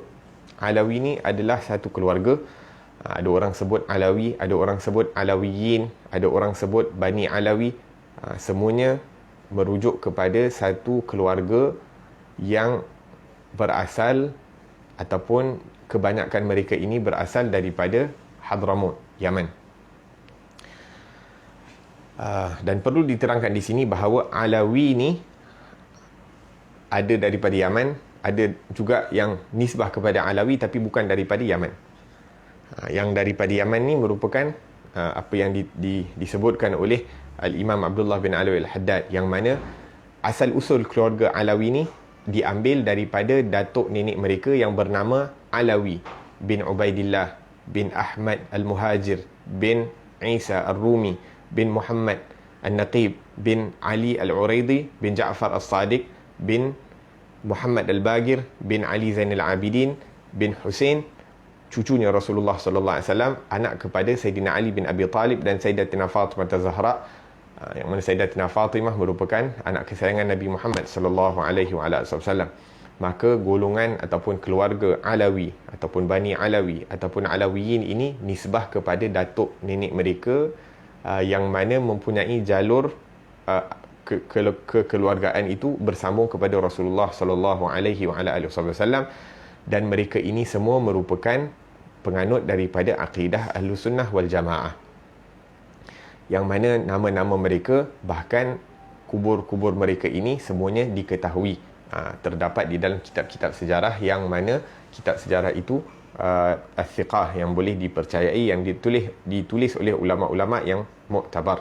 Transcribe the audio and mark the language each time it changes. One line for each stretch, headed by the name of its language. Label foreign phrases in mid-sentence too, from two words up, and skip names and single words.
Malay: Alawi ni adalah satu keluarga. Ada orang sebut Alawi, ada orang sebut Alawiyin, ada orang sebut Bani Alawi. Semuanya merujuk kepada satu keluarga yang berasal, ataupun kebanyakan mereka ini berasal daripada Hadramut, Yaman. Dan perlu diterangkan di sini bahawa Alawi ni ada daripada Yaman, ada juga yang nisbah kepada Alawi tapi bukan daripada Yaman. Yang daripada Yaman ni merupakan apa yang disebutkan oleh Al-Imam Abdullah bin Alawi Al-Haddad, yang mana asal usul keluarga Alawi ni diambil daripada datuk nenek mereka yang bernama Alawi bin Ubaidillah bin Ahmad Al-Muhajir bin Isa Ar-Rumi bin Muhammad An-Naqib bin Ali Al-Uraidi bin Ja'far As-Sadiq bin Muhammad Al-Bagir bin Ali Zainal Abidin bin Hussein, cucunya Rasulullah
Arabic: صلى الله عليه وسلم,
Malay: anak kepada Sayyidina Ali bin Abi Talib dan Sayyidatina Fatimah Az-Zahra, yang mana Sayyidatina Fatimah merupakan anak kesayangan Nabi Muhammad
Arabic: صلى الله عليه وسلم.
Malay: Maka golongan ataupun keluarga Alawi ataupun Bani Alawi ataupun Alawiyin ini nisbah kepada datuk nenek mereka, yang mana mempunyai jalur kekeluargaan itu bersambung kepada Rasulullah
Arabic: صلى الله عليه وسلم,
Malay: dan mereka ini semua merupakan penganut daripada akidah Ahlussunnah wal Jamaah, yang mana nama-nama mereka, bahkan kubur-kubur mereka ini semuanya diketahui, terdapat di dalam kitab-kitab sejarah, yang mana kitab sejarah itu al-thiqah, yang boleh dipercayai, yang ditulis oleh ulama-ulama yang muktabar.